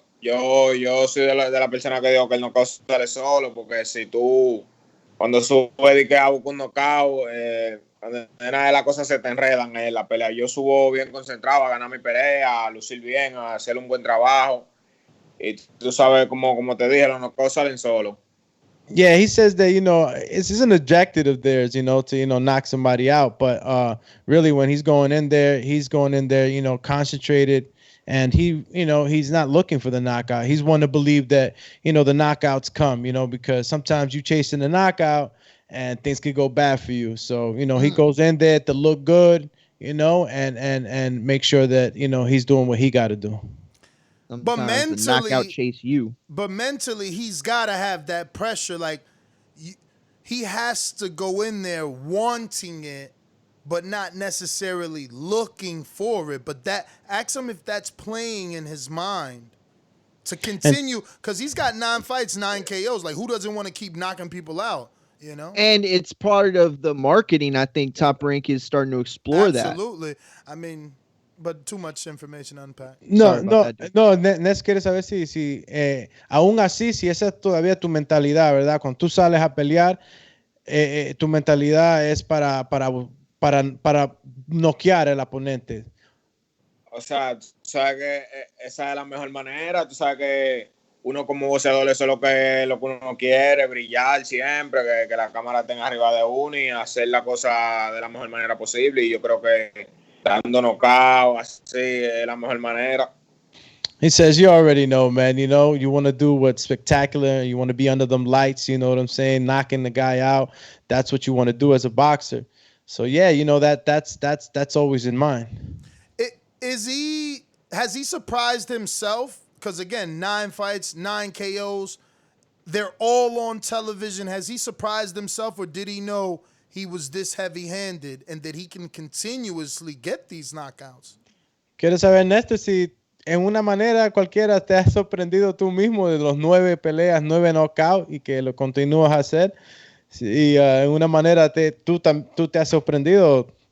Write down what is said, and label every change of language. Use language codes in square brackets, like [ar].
[es] Yo soy de la persona que digo que el knockout sale solo, porque si tú cuando subes y que a buscar un knockout, nada de las cosas se te enredan en la pelea. Yo subo bien concentrado a ganar mi pelea, a lucir bien, a hacer un buen trabajo. Y tú sabes, como te dije, los knockouts salen solo. [en] Yeah, he says that, it's an objective of theirs, to, knock somebody out. But really, when he's going in there, concentrated. And he's not looking for the knockout. He's one to believe that, the knockouts come, because sometimes you chasing the knockout and things could go bad for you. So, he goes in there to look good, and make sure that, he's doing what he got to do. But mentally, knockout chase you. But mentally, he's got to have that pressure. Like, he has to go in there wanting it, but not necessarily looking for it. But ask him if that's playing in his mind to continue, because he's got 9 fights, 9 KOs. Like, who doesn't want to keep knocking people out? And it's part of the marketing. I think Top Rank is starting to explore that. Absolutely. I mean, but too much information to unpack. [es] No, Nes quiere saber si aún así, si esa es todavía tu mentalidad, ¿verdad? Cuando tú sales a pelear, tu mentalidad es para noquear al oponente. O sea, tú sabes que esa es la mejor manera. Tú sabes que uno como boxeador, eso es lo que uno quiere, brillar siempre, que la cámara tenga arriba de uno y hacer la cosa de la mejor manera posible. Y yo creo que dando knockout, así es la mejor manera. [en] He says, you already know, man. You want to do what's spectacular. You want to be under them lights. You know what I'm saying? Knocking the guy out. That's what you want to do as a boxer. So yeah, that's always in mind. Has he surprised himself? Because again, 9 fights, 9 KOs. They're all on television. Has he surprised himself, or did he know he was this heavy-handed and that he can continuously get these knockouts? [es] Quiero saber, Néstor, si en una manera cualquiera te has sorprendido tú mismo de los 9 peleas, 9 knockouts y que lo continúas a hacer. Y en una manera tú te has sorprendido.